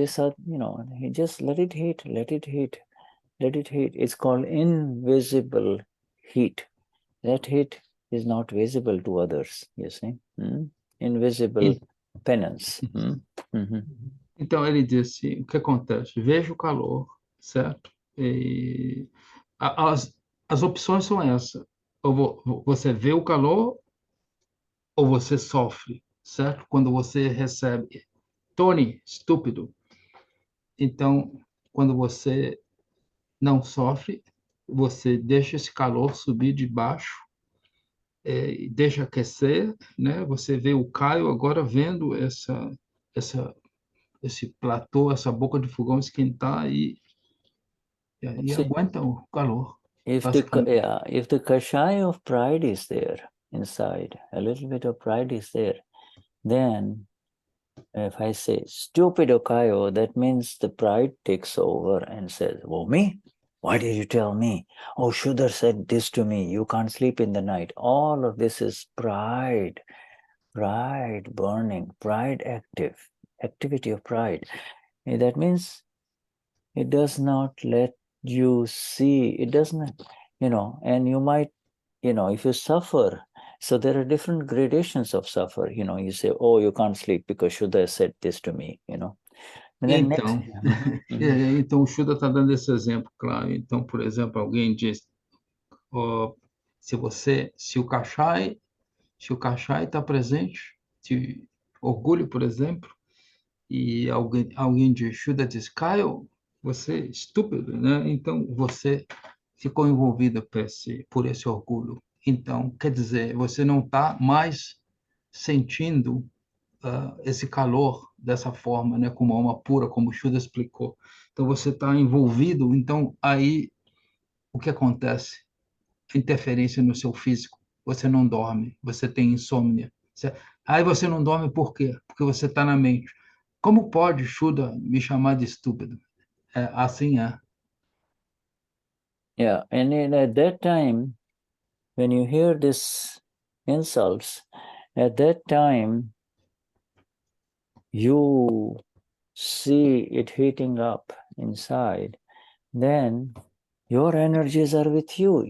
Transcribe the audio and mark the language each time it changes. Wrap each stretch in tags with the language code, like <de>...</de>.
<en>This, you know, just let it heat, let it heat, let it heat. It's called invisible heat. That heat is not visible to others, you see. Invisible penance.</en> <pt>Então ele disse, o que acontece? Veja o calor, certo? As opções são essas. Ou você vê o calor ou você sofre, certo? Quando você recebe Tony, estúpido. Então, quando você não sofre, você deixa esse calor subir de baixo, deixa aquecer, né? Você vê o Caio agora vendo esse platô, essa boca de fogão esquentar e aguenta o calor.</pt> <en>If the kashaya of pride is there inside, a little bit of pride is there, then if I say stupid Okayo, that means the pride takes over and says, oh, me? Why did you tell me? Oh, Shuddha said this to me. You can't sleep in the night. All of this is pride. Pride burning, pride activity of pride. And that means it does not let you see, it doesn't, you know, and you might, you know, if you suffer, so there are different gradations of suffer, you know, you say, oh, you can't sleep because Shuddha said this to me, you know.</en> <pt>Então, então o Shuddha está dando esse exemplo, claro. Então, por exemplo, alguém diz, se o Kashai está presente, se orgulho, por exemplo, e alguém diz, Shuddha diz, Caio, você é estúpido, né? Então, você ficou envolvido por esse orgulho. Então, quer dizer, você não está mais sentindo esse calor dessa forma, né, como alma pura, como o Shuddha explicou. Então, você está envolvido, então, aí, o que acontece? Interferência no seu físico. Você não dorme, você tem insônia. Aí você não dorme por quê? Porque você está na mente. Como pode Shuddha me chamar de estúpido? Assim é.</pt> <en>Yeah, and at that time, when you hear these insults, at that time, you see it heating up inside, then your energies are with you.</en>